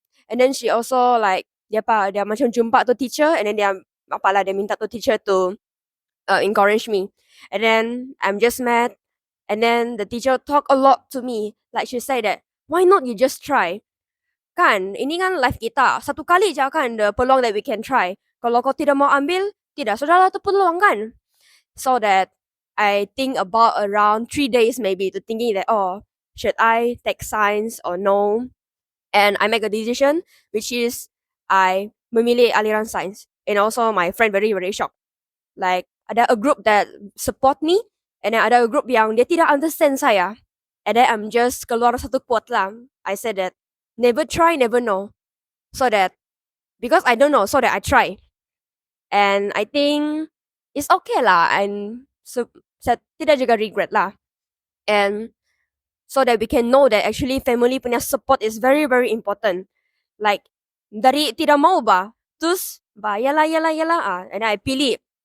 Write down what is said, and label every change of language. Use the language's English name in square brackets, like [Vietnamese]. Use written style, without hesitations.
[English] And then she also like [Malay] dia macam jumpa tu [English] teacher, and then [Malay] dia minta tu [English] teacher to encourage me. And then I'm just mad. And then the teacher talk a lot to me. Like she said that, why not you just try? [Malay] Kan, ini kan life kita. Satu kali je kan the peluang [English] that we can try. [Malay] Kalau kau tidak mau ambil, tidak, sudahlah tu peluang kan. [English] So that I think about around 3 days maybe to thinking that, should I take science or no? And I make a decision, which is I [Malay] memilih aliran [English] science. And also my friend very, very shocked. Like, ada a group that support me, and then ada a group [Malay] yang dia tidak [English] understand saya. And then I'm just [Malay] keluar satu [English] quote lah. I said that, never try, never know. So that, because I don't know, so that I try. And I think it's okay lah. And so, [Malay] saya tidak juga [English] regret lah. And so that we can know that actually family punya support is very, very important. [Malay] Like, dari tidak mau terus yalah, [English] and I [Malay] pilih.